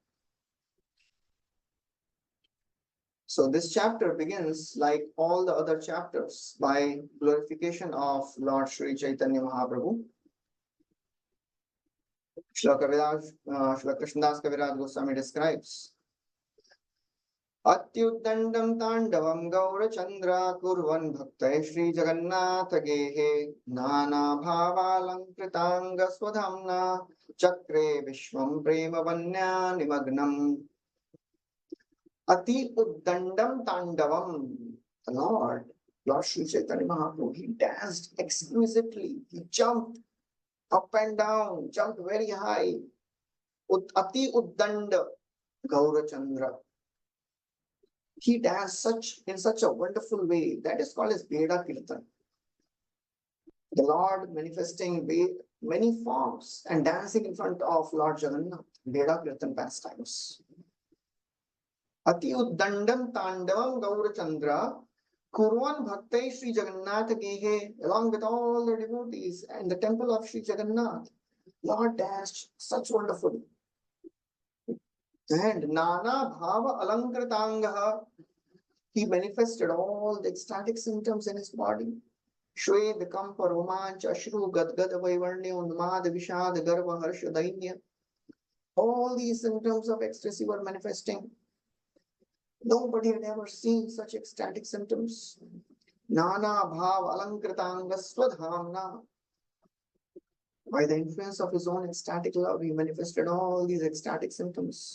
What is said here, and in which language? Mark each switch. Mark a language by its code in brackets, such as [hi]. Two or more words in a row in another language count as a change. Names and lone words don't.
[en] So this chapter begins, like all the other chapters, by glorification of Lord Sri Chaitanya Mahaprabhu. Srila Krishnadas Kaviraj Goswami describes, [sa] अत्युद्दण्डं ताण्डवं गौरचन्द्र कुर्वन् भक्तैः श्रीजगन्नाथगेहे नानाभावालङ्कृताङ्गस्वधाम्ना चक्रे विश्वं प्रेमवन्या निमग्नम्. अति उद्दण्डं ताण्डवम्. [en] The Lord Sri Chaitanya Mahaprabhu, he danced exquisitely. He jumped up and down, jumped very high. [sa] अति उद्दण्ड गौरचन्द्र. [en] He danced in such a wonderful way. That is called as Veda Kirtan. The Lord manifesting many forms and dancing in front of Lord Jagannath. Veda Kirtan pastimes. [sa] अति उद्दण्डं ताण्डवं गौरचन्द्र कुर्वन् भक्तैः श्री जगन्नाथ गेहे, [en] along with all the devotees and the temple of Sri Jagannath. Lord danced such wonderfully. And [sa] नाना भाव अलङ्कृताङ्गः, [en] he manifested all the ecstatic symptoms in his body. [sa] स्वेद, कम्प, रोमाञ्च, अश्रु, गद्गद, वैवर्ण्य, उन्माद, विषाद, गर्व, हर्ष, दैन्य. [en] All these symptoms of ecstasy were manifesting. Nobody had ever seen such ecstatic symptoms. [sa] नाना भाव अलङ्कृताङ्ग स्वधाम्ना. [en] By the influence of his own ecstatic love, he manifested all these ecstatic symptoms.